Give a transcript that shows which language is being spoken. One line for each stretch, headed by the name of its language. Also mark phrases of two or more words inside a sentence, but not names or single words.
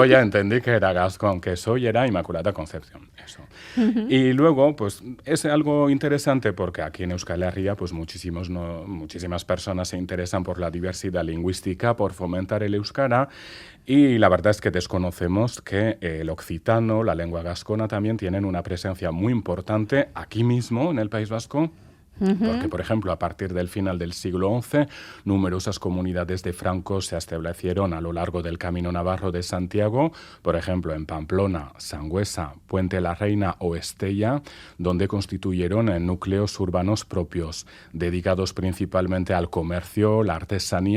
Spanish: ya entendí que era gascón, que soy era Inmaculada Concepción. Eso. Y luego, pues, es algo interesante porque aquí en Euskal Herria, pues, muchísimas personas se interesan por la diversidad lingüística, por fomentar el euskara, y la verdad es que desconocemos que el occitano, la lengua gascona, también tienen una presencia muy importante aquí mismo, en el País Vasco. Porque, por ejemplo, a partir del final del siglo XI, numerosas comunidades de francos se establecieron a lo largo del Camino Navarro de Santiago, por ejemplo, en Pamplona, Sangüesa, Puente la Reina o Estella, donde constituyeron núcleos urbanos propios, dedicados principalmente al comercio, la artesanía.